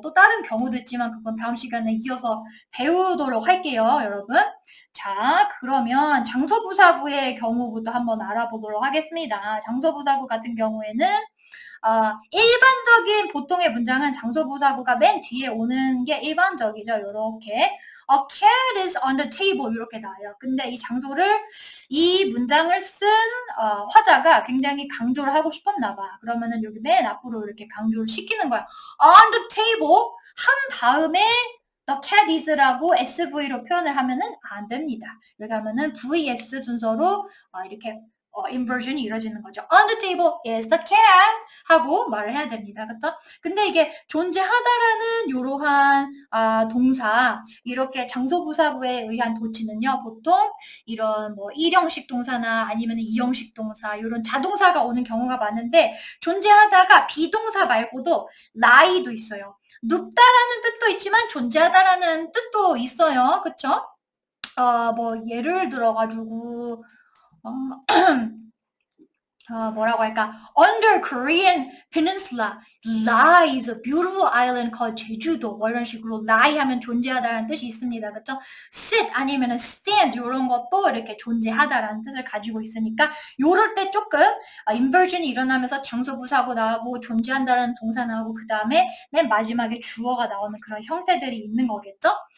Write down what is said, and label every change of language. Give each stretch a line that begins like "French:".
Korean: 또 다른 경우도 있지만 그건 다음 시간에 이어서 배우도록 할게요, 여러분. 자, 그러면 장소부사구의 경우부터 한번 알아보도록 하겠습니다. 장소부사구 같은 경우에는 일반적인 보통의 문장은 장소부사구가 맨 뒤에 오는 게 일반적이죠. 이렇게
English: A cat is on the table
Korean: 이렇게 나와요. 근데 이 문장을 쓴 화자가 굉장히 강조를 하고 싶었나 봐. 그러면은 여기 맨 앞으로 이렇게 강조를 시키는 거야.
English: On the table
Korean: 한 다음에
English: the cat is
Korean: 라고 SV로 표현을 하면은 안 됩니다. 여기 하면은 VS 순서로 이렇게 inversion이 이루어지는 거죠.
English: On the table is the cat
Korean: 하고 말을 해야 됩니다. 그쵸? 근데 이게 존재하다라는 이러한 동사, 이렇게 장소부사구에 의한 도치는요, 보통 이런 뭐 1형식 동사나 아니면 2형식 동사, 이런 자동사가 오는 경우가 많은데 존재하다가 비동사 말고도 lie도 있어요. 눕다라는 뜻도 있지만 존재하다라는 뜻도 있어요. 그쵸? 뭐 예를 들어가지고 뭐라고 할까?
English: Under Korean Peninsula lies a beautiful island called 제주도.
Korean: 뭐 이런 식으로 lie 하면 존재하다라는 뜻이 있습니다. 그렇죠? sit 아니면 stand 이런 것도 이렇게 존재하다라는 뜻을 가지고 있으니까 요럴 때 조금 inversion이 일어나면서 장소부사고 나오고 존재한다라는 동사 나오고 그 다음에 맨 마지막에 주어가 나오는 그런 형태들이 있는 거겠죠?